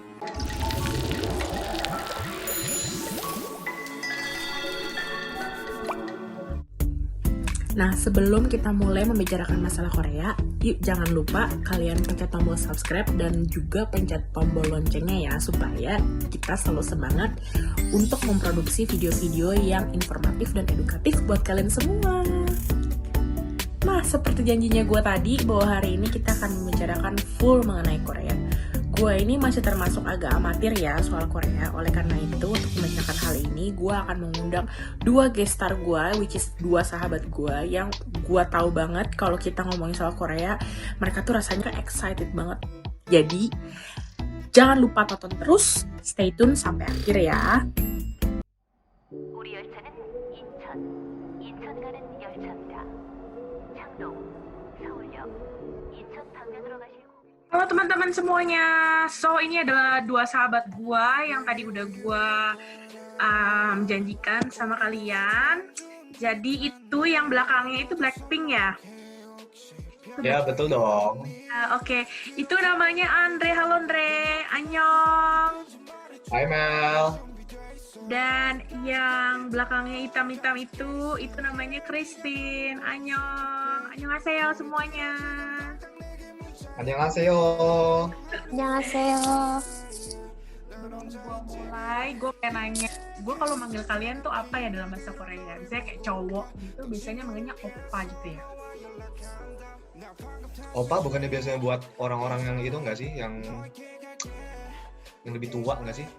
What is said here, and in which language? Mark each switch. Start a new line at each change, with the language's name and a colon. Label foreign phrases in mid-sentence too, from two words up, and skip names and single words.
Indonesian: Nah, sebelum kita mulai membicarakan masalah Korea, yuk jangan lupa kalian pencet tombol subscribe dan juga pencet tombol loncengnya ya, supaya kita selalu semangat untuk memproduksi video-video yang informatif dan edukatif buat kalian semua. Nah, seperti janjinya gue tadi, bahwa hari ini kita akan membicarakan full mengenai Korea. Gue ini masih termasuk agak amatir ya soal Korea. Oleh karena itu, untuk membicarakan hal ini, gue akan mengundang 2
English: guest star
Indonesian: gue,
English: which is
Indonesian: 2 sahabat gue, yang gue tahu banget kalau kita ngomongin soal Korea, mereka tuh rasanya excited banget. Jadi, jangan lupa tonton terus,
English: stay tune
Indonesian: sampai akhir ya.
Korean: 우리 열차는 인천 가는 열차입니다. 창동, 서울역, 인천 방면으로 가실
Indonesian: Halo teman-teman semuanya, so ini adalah 2 sahabat gua yang tadi udah gua janjikan sama kalian. Jadi itu yang belakangnya itu Blackpink ya? Ya betul dong. Oke. Itu namanya Andre. Halo Andre, annyeong. Hai Mel. Dan yang belakangnya hitam-hitam itu namanya Christine.
Korean: 안녕, 안녕하세요 semuanya. Annyeonghaseyo. 안녕하세요.
Indonesian: Sebelum gue mulai, gue pengen nanya, gue kalau manggil kalian tuh apa ya dalam bahasa Korea? Misalnya kayak cowok gitu, biasanya manggilnya oppa gitu ya? Opa bukannya biasanya buat orang-orang yang itu nggak sih, yang lebih tua nggak sih?